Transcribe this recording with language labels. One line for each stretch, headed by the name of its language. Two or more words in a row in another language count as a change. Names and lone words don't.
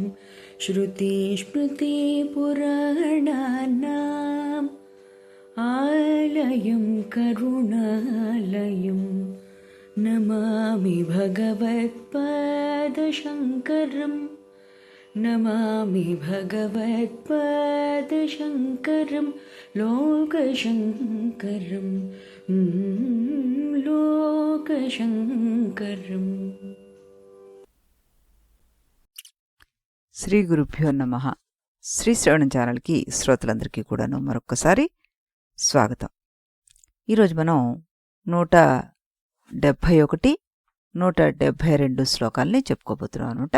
Sanskrit: श्रुतिस्मृतिपुराणानाम् आलयं करुणालयं नमामि भगवत्पादशङ्करं नमामि भगवत्पादशङ्करं लोकशङ्करं लोकशङ्करम्। శ్రీ గురుభ్యో నమః.
Telugu: శ్రీ శ్రవణం ఛానల్కి శ్రోతలందరికీ కూడాను మరొక్కసారి స్వాగతం. ఈరోజు మనం 171, 172 శ్లోకాల్ని చెప్పుకోబోతున్నాం అనమాట.